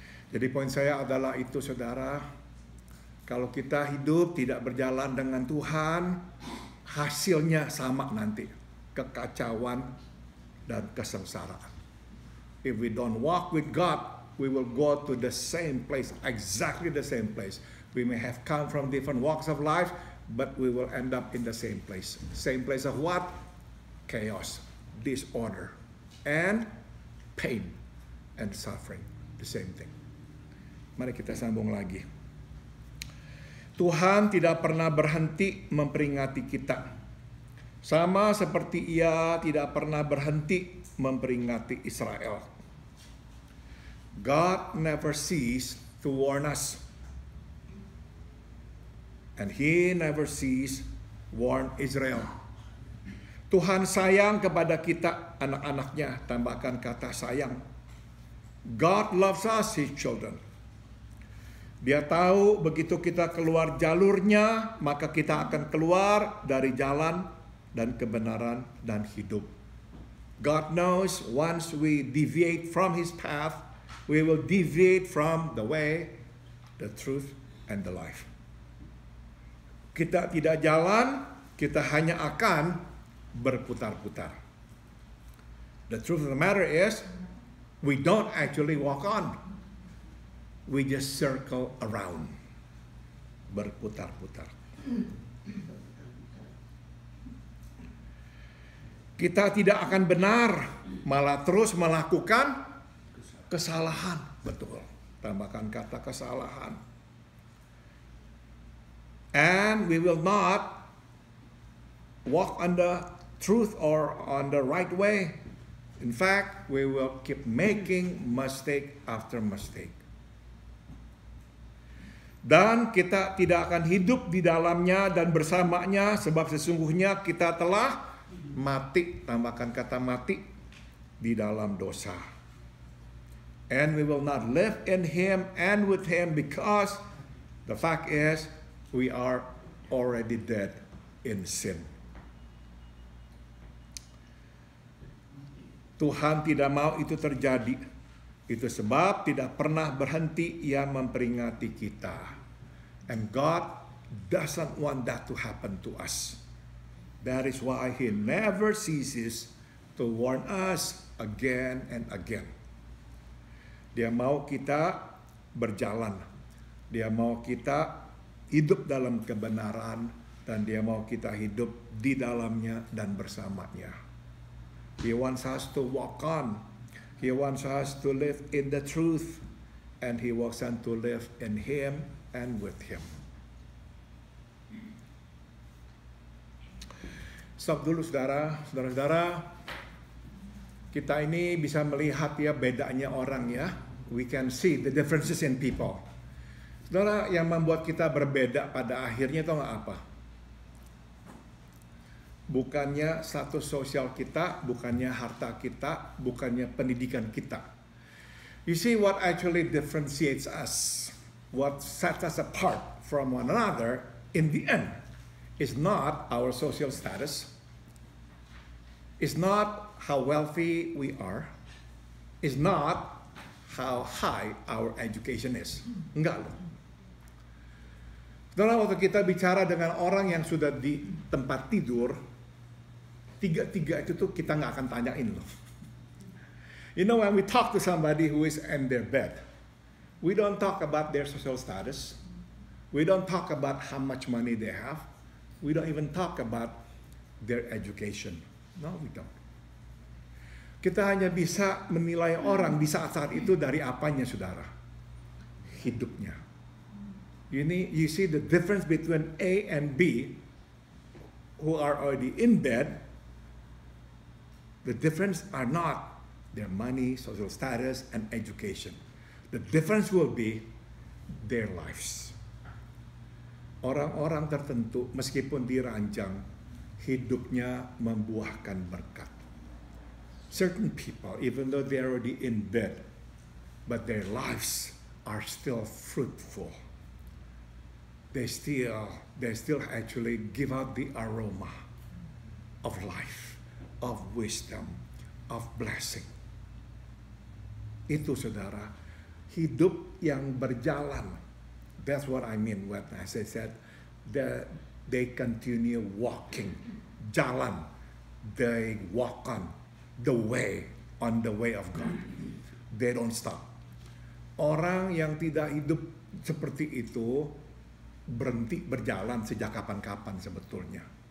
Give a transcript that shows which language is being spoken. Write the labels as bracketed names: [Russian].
[Indonesian] Jadi poin saya adalah itu, saudara. Kalau kita hidup tidak berjalan dengan Tuhan, hasilnya sama nanti. Kekacauan dan kesengsaraan. [English] If we don't walk with God, we will go to the same place, exactly the same place. We may have come from different walks of life, but we will end up in the same place. Same place of what? Chaos, disorder, and pain and suffering. The same thing. [Indonesian] Mari kita sambung lagi. Tuhan tidak pernah berhenti memperingati kita. Sama seperti Ia tidak pernah berhenti memperingati Israel. [English] God never ceased to warn us. And He never ceased warn Israel. [Indonesian] Tuhan sayang kepada kita, anak-anaknya, tambahkan kata sayang. [English] God loves us, His children. [Indonesian] Dia tahu begitu kita keluar jalurnya, maka kita akan keluar dari jalan dan kebenaran dan hidup. [English] God knows once we deviate from His path, we will deviate from the way, the truth, and the life. [Indonesian] Kita tidak jalan, kita hanya akan berputar-putar. [English] The truth of the matter is, we don't actually walk on. we just circle around. [Indonesian] Berputar-putar. Kita tidak akan benar, malah terus melakukan kesalahan. Betul, tambahkan kata kesalahan. [English] And we will not walk on the truth or on the right way. In fact, we will keep making mistake after mistake. [Indonesian] Dan kita tidak akan hidup di dalamnya dan bersamanya, sebab sesungguhnya kita telah mati, tambahkan kata mati, di dalam dosa. [English] And we will not live in Him and with Him, because the fact is we are already dead in sin. [Indonesian] Tuhan tidak mau itu terjadi. Itu sebab tidak pernah berhenti Ia memperingati kita. [English] And God doesn't want that to happen to us. That is why He never ceases to warn us again and again. [Indonesian] Dia mau kita berjalan. Dia mau kita hidup dalam kebenaran. Dan Dia mau kita hidup di dalamnya dan bersamanya. [English] He wants us to walk on. He wants us to live in the truth. And He wants us to live in Him and with Him. [Indonesian] Stop dulu saudara-saudara. Kita ini bisa melihat ya bedanya orang ya. [English] We can see the differences in people. [Indonesian] Saudara, yang membuat kita berbeda pada akhirnya itu nggak apa? Bukannya status sosial kita, bukannya harta kita, bukannya pendidikan kita. [English] You see, what actually differentiates us, what sets us apart from one another in the end, is not our social status, is not how wealthy we are, is not how high our education is. [Indonesian] Enggak loh. Setelah waktu kita bicara dengan orang yang sudah di tempat tidur, tiga itu tuh kita nggak akan tanyain loh. [English] You know, when we talk to somebody who is in their bed, we don't talk about their social status. We don't talk about how much money they have. We don't even talk about their education. No, we don't. [Indonesian] Kita hanya bisa menilai orang di saat-saat itu dari apanya, saudara? Hidupnya. [English] You see the difference between A and B, who are already in bed. The difference are not their money, social status, and education. The difference will be their lives. [Indonesian] Orang-orang tertentu meskipun diranjang, hidupnya membuahkan berkat. [English] Certain people, even though they're already in bed, but their lives are still fruitful. They still actually give out the aroma of life, of wisdom, of blessing. [Indonesian] Itu saudara, hidup yang berjalan. [English] That's what I mean when I said that they continue walking, [Indonesian] jalan. [English] They walk on the way of God. They don't stop. [Indonesian] Orang yang tidak hidup seperti itu berhenti berjalan sejak kapan-kapan sebetulnya.